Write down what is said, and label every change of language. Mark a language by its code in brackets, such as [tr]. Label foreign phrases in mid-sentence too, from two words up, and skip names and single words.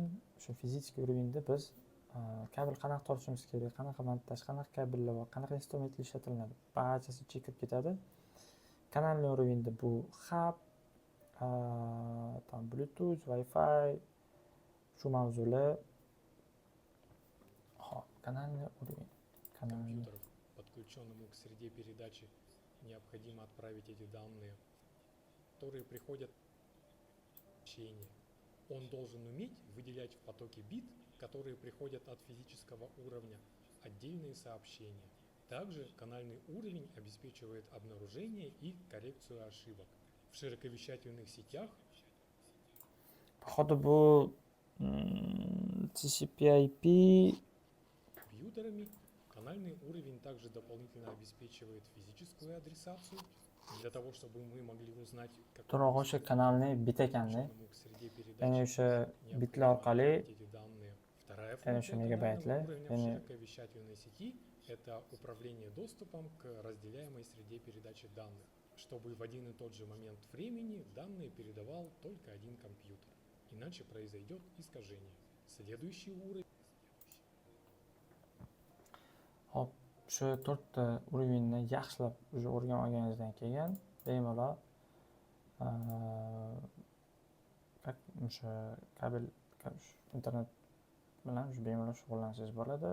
[uz] Shu [ru] fizический уровеньda [uz] biz kabel qanaqa tortishimiz kerak, qanaqa montaj, qanaqa kabellar bor, qanaqa instrumentlar ishlatiladi, barchasi ichiga kirib ketadi. [ru] Kanalniy уровеньda [uz] bu hub, там Bluetooth, Wi-Fi, shu mavzular. [ru] Hop, kanalniy уровень. Компьютеров, подключенному к среде передачи, необходимо отправить эти данные, которые приходят в сообщение. Он должен уметь выделять в потоке бит, которые приходят от физического уровня, отдельные сообщения. Также канальный уровень обеспечивает обнаружение и коррекцию ошибок. В широковещательных сетях [uz] Походу bu TCP/IP [ru] компьютерами канальный уровень также дополнительно обеспечивает физическую адресацию для того, чтобы мы могли узнать, [uz] to'g'ri o'sha kanalni bit ekanda. Ya'ni o'sha bitlar orqali, ya'ni o'sha megabaytlar, ya'ni [ru] широковещательной сети это управление доступом к разделяемой среде передачи данных, чтобы в один и тот же момент времени данные передавал только один компьютер, иначе произойдет искажение. Следующий уровень. [uz] hop, shu 4 ta уровеньni yaxshilab уже o'rganib olganingizdan keyin bemalol o'sha kabel internet bilan bemalol shug'ullansangiz bo'ladi.